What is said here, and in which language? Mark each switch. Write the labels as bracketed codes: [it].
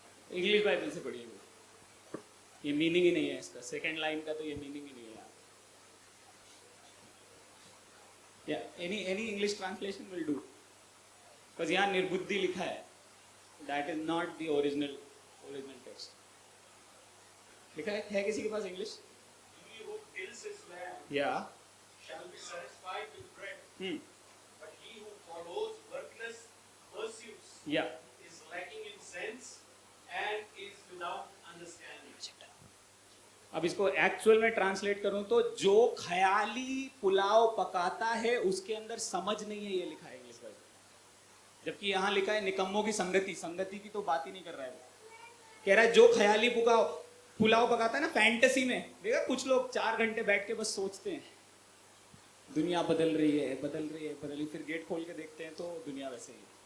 [hi] English Bible से पढ़िए, ये मीनिंग ही नहीं है इसका, सेकंड लाइन का तो ये मीनिंग ही नहीं है। [en] या any English translation will do, because [hi] यहाँ निर्बुद्धि लिखा है, [en] That is not the original text. [hi] लिखा है किसी के पास English? [en] He who tills his land या shall be satisfied with bread, हम्म but he who follows worthless pursuits या is lacking in sense and is without understanding. [hi] अब इसको actual में translate करूं तो जो ख्याली पुलाव पकाता है उसके अंदर समझ नहीं है, ये लिखा है इंग्लिश बाइबल। जबकि यहाँ लिखा है निकम्मों की संगति की तो बात ही नहीं कर रहा है वो। कह रहा है जो ख्याली पुलाव पकाता है ना फैंटेसी में, देखा कुछ लोग 4 घंटे बैठ के बस सोचते हैं दुनिया बदल रही है, फिर गेट खोल के देखते हैं तो दुनिया वैसे ही है।